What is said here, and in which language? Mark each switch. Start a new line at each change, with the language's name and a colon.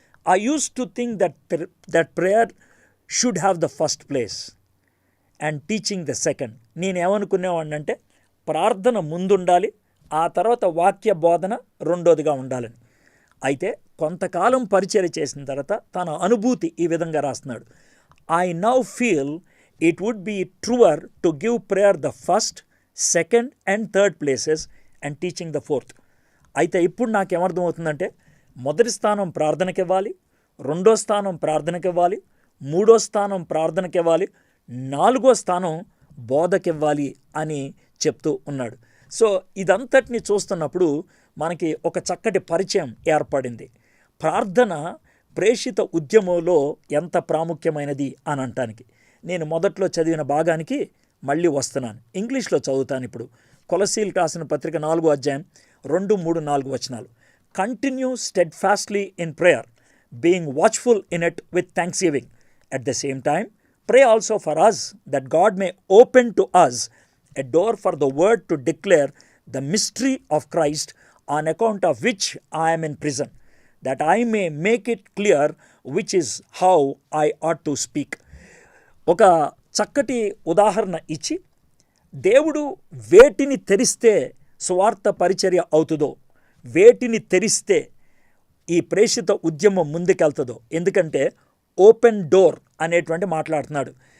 English: I use to think that prayer should have the first place and teaching the second.
Telugu: నేనేమనుకునేవాడిని అంటే ప్రార్థన ముందుండాలి, ఆ తర్వాత వాక్య బోధన రెండోదిగా ఉండాలని. అయితే కొంతకాలం పరిచర్య చేసిన తర్వాత తన అనుభూతి ఈ విధంగా రాస్తున్నాడు.
English: I now feel it would be truer to give prayer the first, second and third places and teaching the fourth.
Telugu: అయితే ఇప్పుడు నాకేమర్థమవుతుందంటే మొదటి స్థానం ప్రార్థనకి ఇవ్వాలి, రెండో స్థానం ప్రార్థనకి ఇవ్వాలి, మూడో స్థానం ప్రార్థనకి ఇవ్వాలి, నాలుగో స్థానం బోధకివ్వాలి అని చెప్తూ ఉన్నాడు. సో ఇదంతటిని చూస్తున్నప్పుడు మనకి ఒక చక్కటి పరిచయం ఏర్పడింది. ప్రార్థన ప్రేషిత ఉద్యమంలో ఎంత ప్రాముఖ్యమైనది అని అంటానికి. నేను మొదట్లో చదివిన భాగానికి మళ్ళీ వస్తున్నాను. ఇంగ్లీష్లో చదువుతాను ఇప్పుడు. కొలసీలు రాసిన పత్రిక 4వ అధ్యాయం 2, 3, 4 వచనాలు.
English: Continue steadfastly in prayer, being watchful in it with thanksgiving. At the same time, pray also for us, that God may open to us a door for the word to declare the mystery of Christ, on account of which I am in prison, that I may make it clear which is how I ought to speak.
Telugu: ఒక చక్కటి ఉదాహరణ ఇచ్చి, దేవుడు వేటిని తెరిస్తే సువార్త పరిచర్య అవుతుందో, వేటిని తెరిస్తే ఈ ప్రేషిత ఉద్యమం ముందుకెళ్తుందో. ఎందుకంటే ఓపెన్ డోర్ అనేటువంటి మాట్లాడుతున్నాడు.